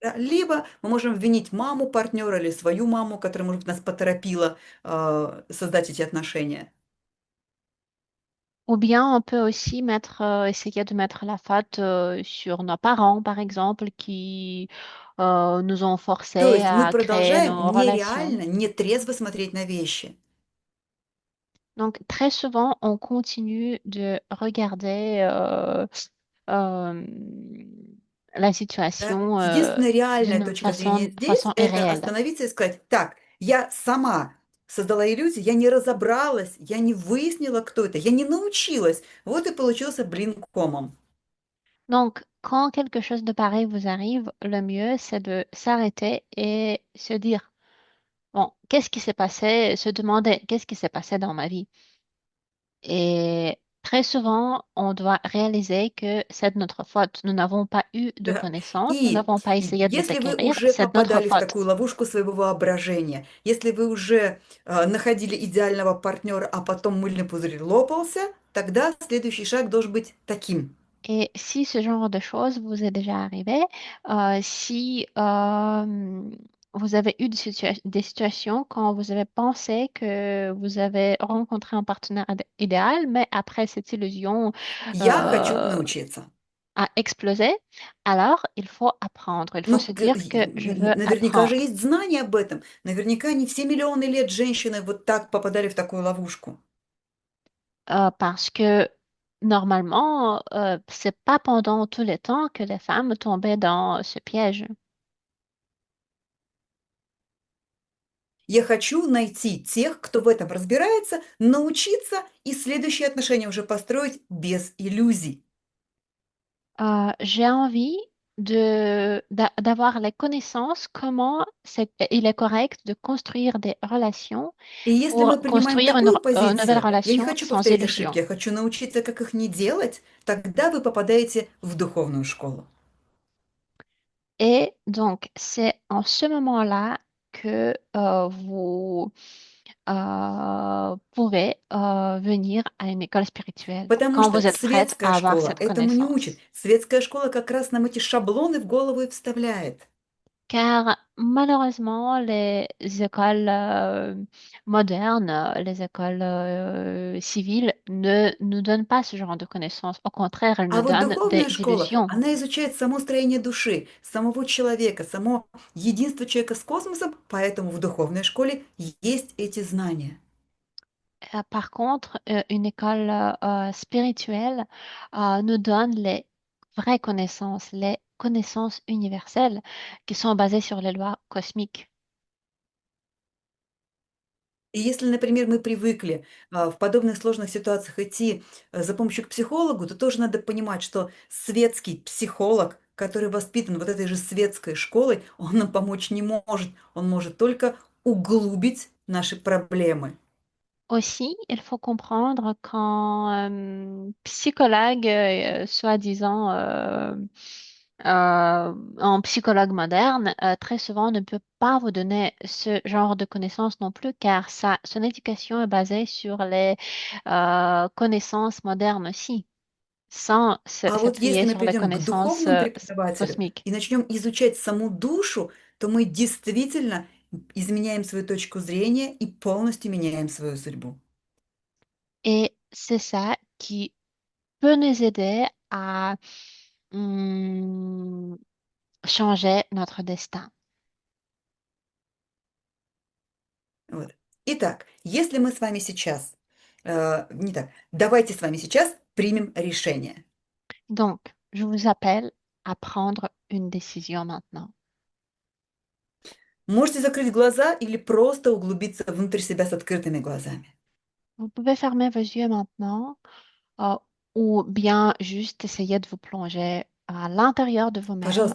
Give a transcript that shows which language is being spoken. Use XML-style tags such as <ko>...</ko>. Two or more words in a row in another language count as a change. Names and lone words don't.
<ru>Да, либо мы можем обвинить маму партнера или свою маму, которая, может быть, нас поторопила создать эти отношения.</ru> <fr>Ou bien on peut aussi essayer de mettre la faute sur nos parents, par exemple, qui nous ont</fr> <ru>То</ru> <fr>forcés</fr> <ru>есть мы</ru> <fr>à créer</fr> <ru>продолжаем</ru> <fr>nos relations.</fr> <ru>нереально, нетрезво смотреть на вещи.</ru> <fr>Donc, très souvent, on continue de regarder euh, la</fr> <ru>Да?</ru> <fr>situation</fr> <ru>Единственная реальная</ru> <fr>d'une</fr> <ru>точка зрения</ru> <fr>façon</fr> <ru>здесь — это</ru> <fr>irréelle.</fr> <ru>остановиться и сказать: так, я сама создала иллюзию, я не разобралась, я не выяснила, кто это, я не научилась. Вот и получился блин комом.</ru> <fr>Donc, quand quelque chose de pareil vous arrive, le mieux, c'est de s'arrêter et se dire, bon, qu'est-ce qui s'est passé? Se demander, qu'est-ce qui s'est passé dans ma vie? Et très souvent, on doit réaliser que c'est de notre faute. Nous n'avons pas eu de</fr> <ru>Да.</ru> <fr>connaissances, nous</fr> <ru>И</ru> <fr>n'avons pas essayé de les</fr> <ru>если вы</ru> <fr>acquérir,</fr> <ru>уже</ru> <fr>c'est de notre</fr> <ru>попадали в</ru> <fr>faute.</fr> <ru>такую ловушку своего воображения, если вы уже находили идеального партнера, а потом мыльный пузырь лопался, тогда следующий шаг должен быть таким.</ru> <fr>Et si ce genre de choses vous est déjà arrivé, si vous avez eu des situations quand vous avez pensé que vous avez rencontré un partenaire idéal, mais après cette illusion</fr> <ru>Я хочу euh, научиться.</ru> <fr>a explosé, alors il faut apprendre. Il faut</fr> <ru>Ну,</ru> <fr>se dire que je veux</fr> <ru>наверняка же</ru> <fr>apprendre.</fr> <ru>есть знания об этом. Наверняка не все миллионы лет женщины вот так попадали в такую ловушку.</ru> <fr>Parce que normalement, c'est pas pendant tout le temps que les femmes tombaient dans ce piège.</fr> <ru>Я хочу найти тех, кто в этом разбирается, научиться и следующие отношения уже построить без иллюзий.</ru> <fr>J'ai envie d'avoir les connaissances comment il est correct de construire des relations</fr> <ru>И если</ru> <fr>pour</fr> <ru>мы принимаем</ru> <fr>construire</fr> <ru>такую</ru> <fr>nouvelle</fr> <ru>позицию, я не</ru> <fr>relation</fr> <ru>хочу</ru> <fr>sans</fr> <ru>повторять ошибки,</ru> <fr>illusion.</fr> <ru>я хочу научиться, как их не делать, тогда вы попадаете в духовную школу.</ru> <fr>Et donc, c'est en ce moment-là que vous pouvez venir à une école spirituelle,</fr> <ru>Потому</ru> <fr>quand</fr> <ru>что</ru> <fr>vous êtes prête</fr> <ru>светская</ru> <fr>à avoir</fr> <ru>школа</ru> <fr>cette</fr> <ru>этому не учит.</ru> <fr>connaissance.</fr> <ru>Светская школа как раз нам эти шаблоны в голову и вставляет.</ru> <fr>Car malheureusement, les écoles modernes, les écoles civiles ne nous donnent pas ce genre de connaissances. Au contraire, elles</fr> <ru>А</ru> <fr>nous</fr> <ru>вот</ru> <fr>donnent des</fr> <ru>духовная школа,</ru> <fr>illusions.</fr> <ru>она изучает само строение души, самого человека, само единство человека с космосом, поэтому в духовной школе есть эти знания.</ru> <fr>Par contre, une école spirituelle nous donne les vraies connaissances, les connaissances universelles qui sont basées sur les lois cosmiques.</fr> <ru>И если, например, мы привыкли в подобных сложных ситуациях идти за помощью к психологу, то тоже надо понимать, что светский психолог, который воспитан вот этой же светской школой, он нам помочь не может. Он может только углубить наши проблемы.</ru> <fr>Aussi, il faut comprendre qu'un psychologue, soi-disant un psychologue moderne, très souvent ne peut pas vous donner ce genre de connaissances non plus, car son éducation est basée sur les connaissances modernes aussi, sans</fr> <ru>А вот если</ru> <fr>s'appuyer</fr> <ru>мы</ru> <fr>sur les</fr> <ru>придем к</ru> <fr>connaissances</fr> <ru>духовному преподавателю</ru> <fr>cosmiques.</fr> <ru>и начнем изучать саму душу, то мы действительно изменяем свою точку зрения и полностью меняем свою судьбу.</ru> <fr>Et c'est ça qui peut nous aider à hum, changer notre destin.</fr> <ru>Вот. Итак, если мы с вами сейчас, не так, давайте с вами сейчас примем решение.</ru> <fr>Donc, je vous appelle à prendre une décision maintenant.</fr> <ru>Можете закрыть глаза или просто углубиться внутрь себя с открытыми глазами.</ru> <fr>Vous pouvez fermer vos yeux maintenant euh, ou bien juste essayer de vous plonger à l'intérieur de vous-même</fr>